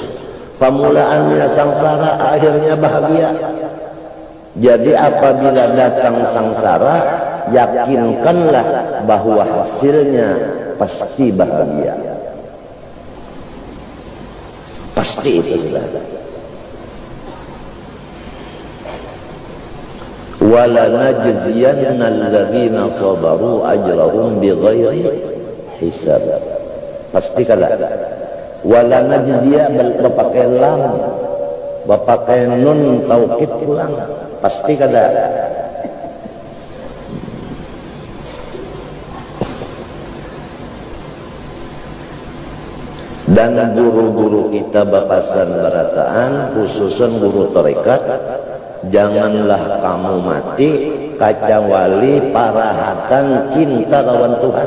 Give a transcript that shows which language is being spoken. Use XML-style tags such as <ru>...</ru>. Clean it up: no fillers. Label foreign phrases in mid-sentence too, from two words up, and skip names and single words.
<id>Permulaannya sangsara, akhirnya bahagia. Jadi apabila datang sangsara, yakinkanlah bahwa hasilnya pasti bahagia. Pasti itu sudah.</id> <ar>ولنجزين الذين صبروا أجرهم بغير حساب.</ar> <bjn>Pasti kala.</bjn> <ar>ولنجزي</ar> <bjn>berpakai lam, berpakai nun taukid pulang. Pasti kala. Dan guru-guru kita bapasan barataan, khususan guru tarekat, janganlah kamu mati kacawali parahatan cinta lawan Tuhan.</bjn>